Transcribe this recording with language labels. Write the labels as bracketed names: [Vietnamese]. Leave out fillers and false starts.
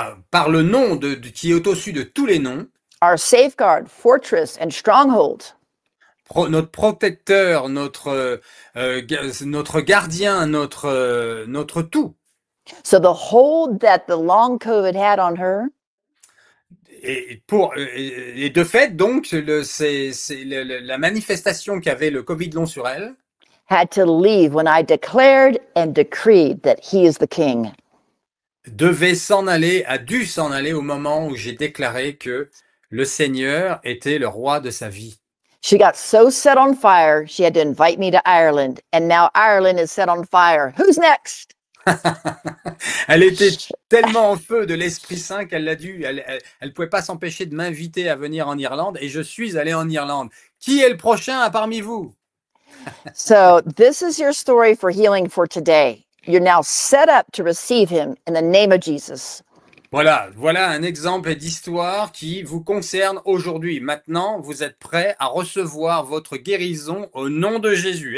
[French] par le nom qui est au-dessus de tous les noms, [English] our safeguard, fortress, and stronghold. [French] notre protecteur, notre gardien, notre tout. [English] So the hold that the long COVID had on her [French] Et de fait, donc, la manifestation qu'avait le Covid long sur elle [English] had to leave when I declared and decreed that he is the king. [French] a dû s'en aller au moment où j'ai déclaré que le Seigneur était le roi de sa vie. [English] She got so set on fire, she had to invite me to Ireland. And now Ireland is set on fire. Who's next? [French] Elle était tellement en feu de l'Esprit Saint elle pouvait pas s'empêcher de m'inviter à venir en Irlande et je suis allé en Irlande. Qui est le prochain parmi vous? [English] So this is your story for healing for today. You're now set up to receive him in the name of Jesus. [French] Voilà un exemple d'histoire qui vous concerne aujourd'hui. Maintenant, vous êtes prêts à recevoir votre guérison au nom de Jésus.